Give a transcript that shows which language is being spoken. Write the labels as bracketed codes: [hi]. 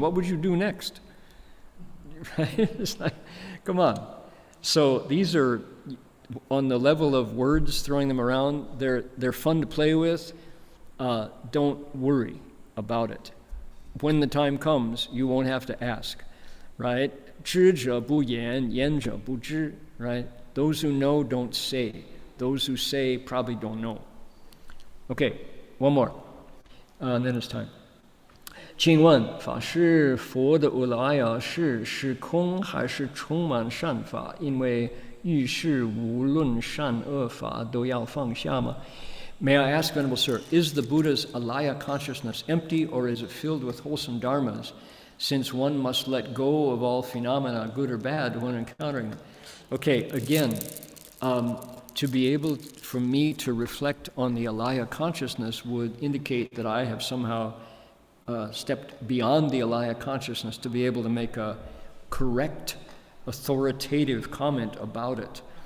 [en] What would you do next? Right? It's like, come on. So these are, on the level of words, throwing them around, they're fun to play with. Don't worry about it. When the time comes, you won't have to ask, right? [zh] 知者不言，言者不知, right? [en] Those who know don't say. Those who say probably don't know. Okay, one more. And then it's time. [zh] 请问法师，佛的无赖呀是空还是充满善法？因为遇事无论善恶法都要放下吗？ [en] May I ask, Venerable Sir, is the Buddha's alaya consciousness empty, or is it filled with wholesome dharmas, since one must let go of all phenomena, good or bad, when encountering them? Okay, again, to be able for me to reflect on the alaya consciousness would indicate that I have somehow stepped beyond the alaya consciousness to be able to make a correct, authoritative comment about it.